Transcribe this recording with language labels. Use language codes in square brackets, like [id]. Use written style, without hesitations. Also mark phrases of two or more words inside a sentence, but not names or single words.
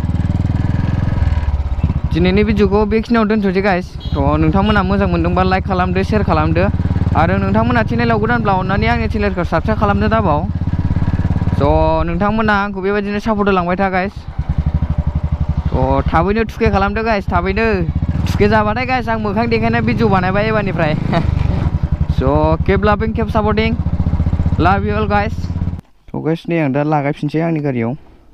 [brx] दिनैनि भिडिअखौ बेखिनियाव दोनथ'सै गाइस थ' नोंथांमोना मोजां मोनदोंबा लाइक खालामदो शेयार खालामदो आरो नोंथांमोना चेनेलाव गोदानब्ला अननानै आंनि चेनेलखौ साबस्क्राइब खालामनो दाबाव थ' नोंथांमोना आंखौ बेबायदिनो सापर्ट होलांबाय था गाइस थ' थाबैनो थुके खालामदो गाइस थाबैनो थुके जाबाथाय गाइस आं मोखां देखायनाय भिडिअ बानायबाय एबारनिफ्राय स' [en] keep loving keep supporting love you all guys. [brx] थ' गाइस नै आं दा लागायफिनसै आंनि गारियाव।